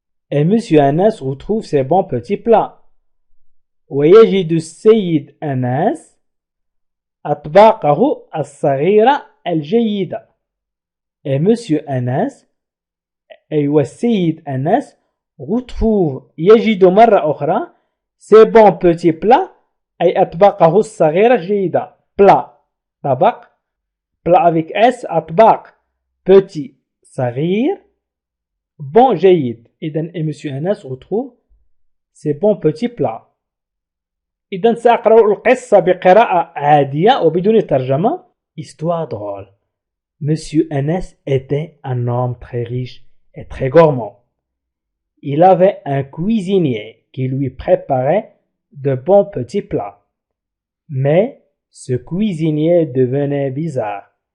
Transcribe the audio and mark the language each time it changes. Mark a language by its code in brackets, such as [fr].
[fr] Et monsieur Anas retrouve ses bons petits plats. [ar] ويجد السيد أنس أطباقه الصغيرة الجيدة. [fr] Et monsieur Anas [ar] أيوة السيد أنس [fr] retrouve [ar] يجد مرة أخرى [fr] ses bons petits plats [ar] أي أطباقه الصغيرة الجيدة. [fr] plat [ar] طبق [fr] plat avec S [ar] أطباق [fr] petit [ar] صغير [fr] bon [ar] جيد. إذن [fr] monsieur أنس retrouve ses bons petits plats. [ar] إذن سأقرأ القصة بقراءة عادية وبدون ترجمة. [fr] Histoire drôle. Monsieur Anas était un homme très riche et très gourmand. Il avait un cuisinier qui lui préparait de bons petits plats. Mais ce cuisinier devenait bizarre.